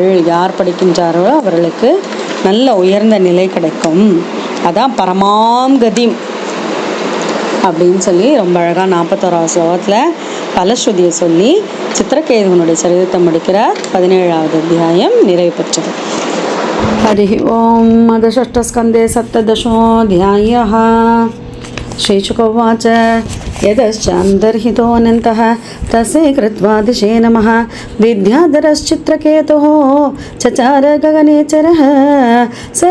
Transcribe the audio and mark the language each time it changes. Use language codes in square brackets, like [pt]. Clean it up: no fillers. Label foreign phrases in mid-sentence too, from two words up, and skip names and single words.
[ta] யார் படிக்கின்றார்களோ அவர்களுக்கு நல்ல உயர்ந்த நிலை கிடைக்கும். அதான் பரமாங்கதிம் அப்படின்னு சொல்லி ரொம்ப அழகாக 41வது ஸ்லோகத்தில் பலஸ்ருதியை சொல்லி சித்திரகேதுவனுடைய சரிதத்தை முடிக்கிறார். 17வது அத்தியாயம் நிறைவு பெற்றது. [sa] हरि ओम अधषष्ठस्कन्धे सप्तदशोऽध्यायः। श्रीशुकोवाच यदश्चान्तर्हितोऽनन्तः तस्य कृत्वा दिशे नमः विद्याधरश्चित्रकेतुः चचार गगनेचरः स